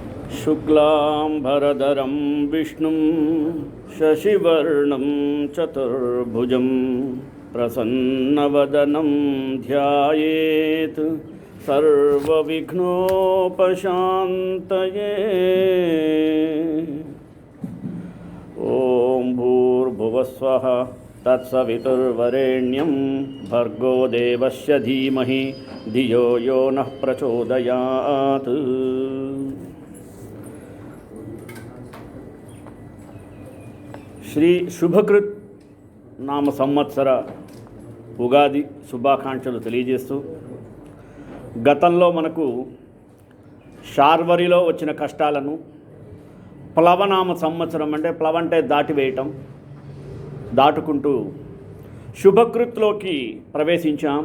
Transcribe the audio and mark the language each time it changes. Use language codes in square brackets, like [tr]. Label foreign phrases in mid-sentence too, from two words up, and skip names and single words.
[sa] शुक्लांबरधरं विष्णुं शशिवर्णं चतुर्भुजं प्रसन्नवदनं ध्यायेत् सर्वविघ्नोपशान्तये। ॐ भूर्भुवस्वः तत्सवितुर्वरेण्यं भर्गो देवस्य धीमहि धियो यो नः प्रचोदयात्। [te] శ్రీ శుభకృత్ నామ సంవత్సర ఉగాది శుభాకాంక్షలు తెలియజేస్తూ, గతంలో మనకు శార్వరిలో వచ్చిన కష్టాలను ప్లవనామ సంవత్సరం అంటే ప్లవ అంటే దాటివేయటం దాటుకుంటూ శుభకృత్లోకి ప్రవేశించాం.